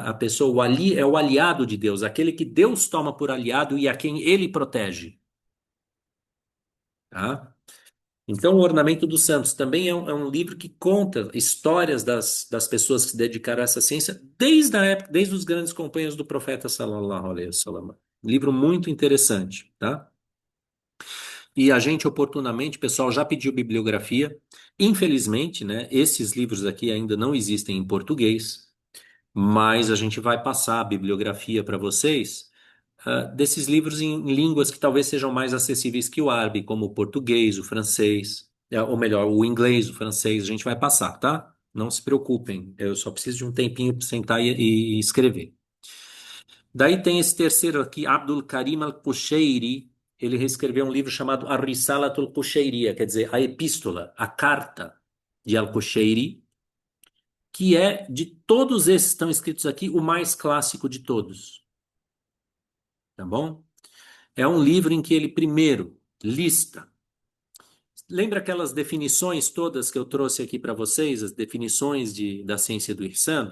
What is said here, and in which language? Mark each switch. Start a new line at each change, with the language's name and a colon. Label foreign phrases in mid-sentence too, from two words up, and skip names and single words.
Portuguese: A pessoa, o ali é o aliado de Deus, aquele que Deus toma por aliado e a quem ele protege. Tá? Então, o Ornamento dos Santos também é um livro que conta histórias das pessoas que se dedicaram a essa ciência desde a época, desde os grandes companheiros do profeta
Arabic: صلى الله عليه وسلم.
Portuguese: Livro muito interessante, tá? E a gente oportunamente, pessoal, já pediu bibliografia. Infelizmente, né, esses livros aqui ainda não existem em português, mas a gente vai passar a bibliografia para vocês, desses livros em línguas que talvez sejam mais acessíveis que o árabe, como o português, o francês, ou melhor, o inglês, o francês, a gente vai passar, tá? Não se preocupem, eu só preciso de um tempinho para sentar e escrever. Daí tem esse terceiro aqui, Abdul Karim al-Kushairi. Ele reescreveu um livro chamado Ar-Risalat al-Kushairiyya, quer dizer, a epístola, a carta de al-Kushairi, que é, de todos esses que estão escritos aqui, o mais clássico de todos. Tá bom? É um livro em que ele primeiro lista. Lembra aquelas definições todas que eu trouxe aqui para vocês, as definições da ciência do Ihsan?